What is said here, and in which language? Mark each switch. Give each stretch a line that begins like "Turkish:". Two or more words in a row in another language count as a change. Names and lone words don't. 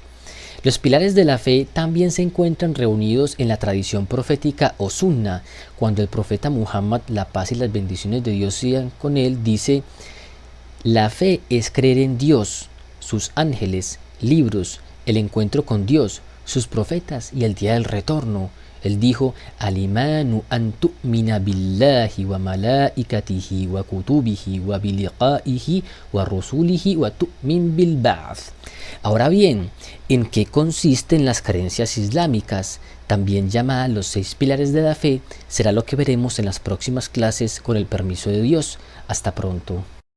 Spanish: Los pilares de la fe también se encuentran reunidos en la tradición profética o sunna, cuando el profeta Muhammad, la paz y las bendiciones de Dios sean con él, dice: la fe es creer en Dios, sus ángeles, libros, el encuentro con Dios, sus profetas y el día del retorno. Él dijo:
Arabic: الإيمان أن تؤمن بالله وملائكته وكتبه وبلقائه ورسله وتؤمن بالبعث.
Spanish: Ahora bien, ¿en qué consisten las creencias islámicas? También llamadas los 6 pilares de la fe, será lo que veremos en las próximas clases con el permiso de Dios. Hasta pronto.